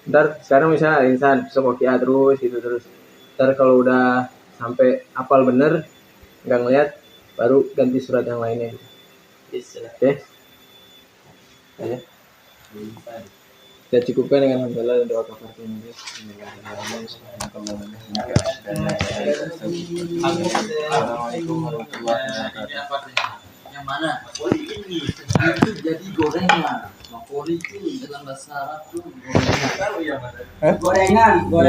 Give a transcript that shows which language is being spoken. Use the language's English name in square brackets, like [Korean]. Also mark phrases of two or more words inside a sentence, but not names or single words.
[Indonesian] Ntar sekarang misalnya al-insan, besok waqi'ah terus gitu terus. Ntar kalau udah sampai hafal bener, nggak ngeliat, baru ganti surat yang lainnya. Oke? Aja. Kita cukupkan dengan hamdalah dan doa [Arabic] كفارة المجلس. السلام عليكم ورحمة الله وبركاته. [Indonesian] Yang mana? Makoli ini itu jadi gorengan. Makoli itu dalam bahasa Arab itu gorengan.